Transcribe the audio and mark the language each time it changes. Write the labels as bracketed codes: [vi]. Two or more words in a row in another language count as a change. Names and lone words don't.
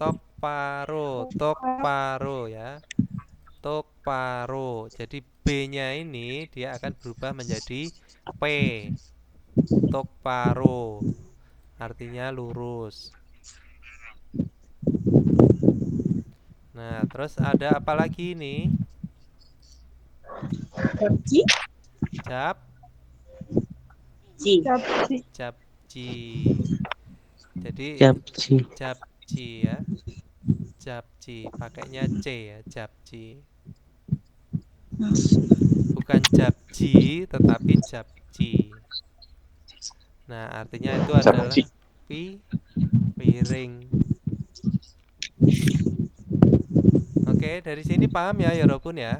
[id] tokparo ya. Tokparo. Jadi B-nya ini dia akan berubah menjadi P. Tokparo. Artinya lurus. Nah, terus ada apa lagi ini? Japji. Japji. Japji. Jadi Japji. japji Japji ya. Japji, pakainya C ya, Japji. Bukan Japji, tetapi Japji. Nah, artinya itu adalah Japji. piring. Oke, dari sini paham ya, Yorobun ya.